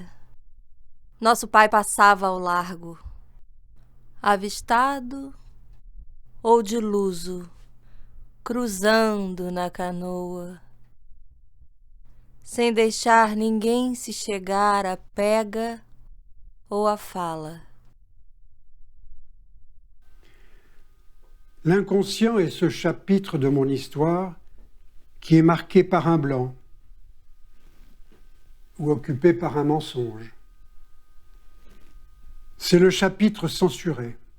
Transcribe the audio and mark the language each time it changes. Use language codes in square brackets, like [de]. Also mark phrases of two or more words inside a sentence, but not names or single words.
[pt] Nosso pai passava ao largo, avistado ou de luso, cruzando na canoa, sem deixar ninguém se chegar à pega ou à fala. [fr] L'inconscient est ce chapitre de mon histoire qui est marqué par un blanc. ou occupé par un mensonge. C'est le chapitre censuré.